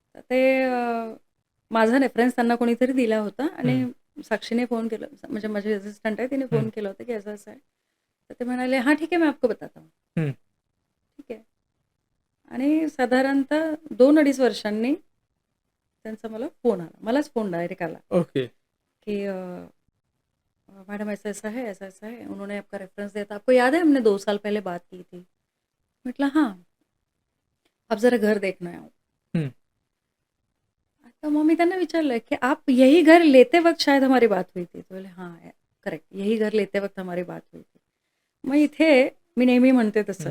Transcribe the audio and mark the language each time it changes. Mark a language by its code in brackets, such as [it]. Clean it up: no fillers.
[mr] ते माझा रेफरन्स त्यांना कोणीतरी दिला होता आणि हं. साक्षीने फोन केला म्हणजे माझी असिस्टंट आहे तिने हं. फोन केला होता की असं-असं आहे. तर ते म्हणाले, [hi] "हां, ठीक है मैं आपको बताता हूँ." हं. [mr] ठीक आहे. आणि साधारणतः 2-2.5 वर्षांनी त्यांचा मला फोन आला. मलाच फोन डायरेक्ट आला, [en] Okay. [hi] की "मैडम ऐसा-ऐसा है, ऐसा-ऐसा है, उन्होंने आपका रेफरेंस दिया था, आपको याद है हमने 2 साल पहले बात की थी?" म्हटलं, "हाँ, आप ज़रा घर देखने आओ." हं. [mr] तो मग मी त्यांना विचारलं, की [hi] "आप यही घर लेते वक्त शायद हमारी बात हुई थी." तो बोले, "हाँ, करेक्ट. यही घर लेते वक्त हमारी बात हुई थी." [mr] मग इथे मी नेहमी म्हणते तसं,